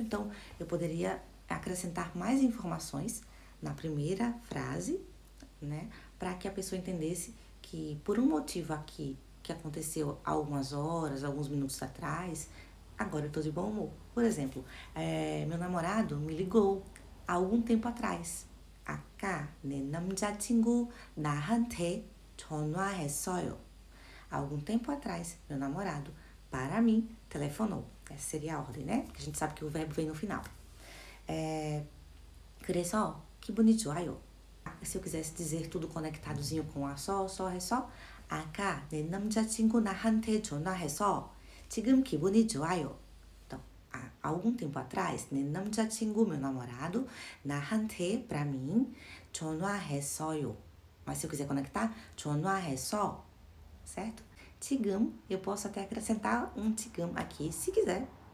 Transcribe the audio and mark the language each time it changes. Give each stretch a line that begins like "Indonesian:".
Portuguese: Então, eu poderia acrescentar mais informações na primeira frase, né? Para que a pessoa entendesse que por um motivo aqui que aconteceu há algumas horas, alguns minutos atrás, agora eu tô de bom humor. Por exemplo, meu namorado me ligou há algum tempo atrás.
Korean: 아까 내 남자친구 나한테 전화했어요.
Portuguese: Há algum tempo atrás, meu namorado, para mim, telefonou. Essa seria a ordem, né? Porque a gente sabe que o verbo vem no final.
Korean: 그래서 기분이 좋아요.
Portuguese: Se eu quisesse dizer tudo conectadozinho com a só, ré, só.
Korean: 아까 내 남자친구 나한테 전화해서 지금 기분이 좋아요.
Portuguese: Então, há algum tempo atrás,
Korean: 내 남자친구,
Portuguese: meu namorado, 나한테, pra mim, 전화했어요. Mas se eu quiser conectar, 전화해서, certo? 지금, eu posso até acrescentar um 지금 aqui, se quiser.